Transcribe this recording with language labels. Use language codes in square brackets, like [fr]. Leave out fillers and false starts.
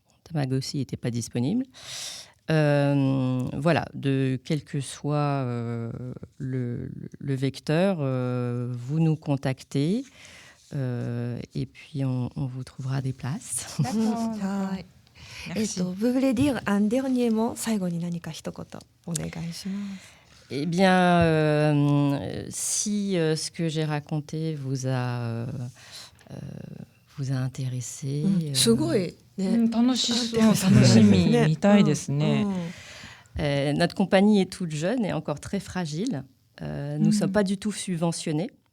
[fr] Tamagotchi n'était pas disponible. Voilà, quel que soit le vecteur, vous nous contactez et puis on vous trouvera des places. D'accord. Vous voulez dire un dernier mot? [ja] 最後に何か一言お願いします。 [fr] Eh bien, si ce que j'ai raconté vous a intéressé, [ja] すごいね。楽しみみたいですね。 [fr] Notre compagnie est toute jeune et encore très fragile. Nous ne sommes pas du tout subventionnés.